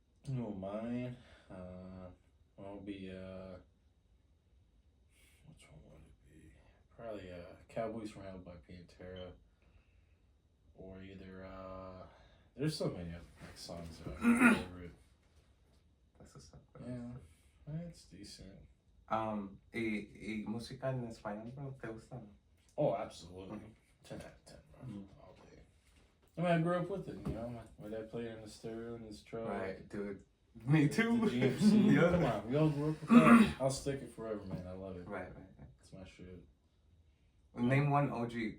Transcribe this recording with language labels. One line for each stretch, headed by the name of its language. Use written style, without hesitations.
English: Oh, mine, will be, which one would it be? Probably, Cowboys from Hell by Pantera, or either, there's so many other like, songs that are my favorite. That's what's up, bro. Yeah, it's decent.
Spanish: Y música en español, bro, ¿te gusta?
English: Oh, absolutely. 10 out of 10, bro. All day. I mean, I grew up with it, you know. My dad played it in the stereo in his truck. Right, dude. Me too. The GMC. Yeah. Come on, we all grew up with that. I'll stick it forever, man. I love it. Right. It's my shit. Name one OG